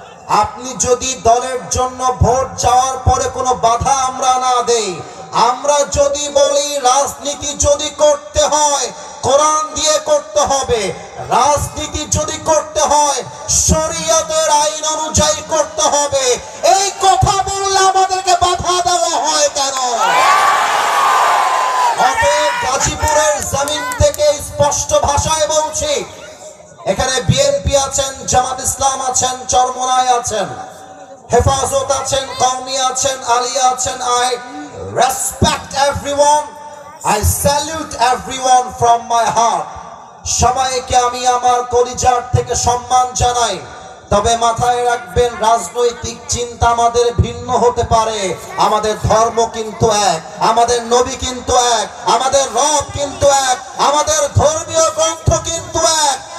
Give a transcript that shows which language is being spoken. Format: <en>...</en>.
<bn>আপনি যদি দলের জন্য ভোট চাওয়ার পরে কোনো বাধা আমরা না দেই, আমরা যদি বলি রাজনীতি যদি করতে হয় কোরআন দিয়ে করতে হবে, রাজনীতি যদি করতে হয় শরীয়তের আইন অনুযায়ী করতে হবে, এই কথা বললে আমাদেরকে বাধা দেওয়া হয় কেন? অতএব গাজীপুরের জমিন থেকে স্পষ্ট ভাষায় বলছি, এখানে বিএনপি আছেন, জামাত ইসলাম আছেন, চরমোনাই আছেন, হেফাজত আছেন, কওমি আছেন, আলিয়া আছেন।</bn> <en>I respect everyone, I salute everyone from my heart.</en> <bn>সবাইকে আমি আমার কলিজার থেকে সম্মান জানাই। তবে মাথায় রাখবেন, রাজনৈতিক চিন্তা আমাদের ভিন্ন হতে পারে, আমাদের ধর্ম কিন্তু এক, আমাদের নবী কিন্তু এক, আমাদের রব কিন্তু এক, আমাদের ধর্মীয় গ্রন্থ কিন্তু এক।</bn>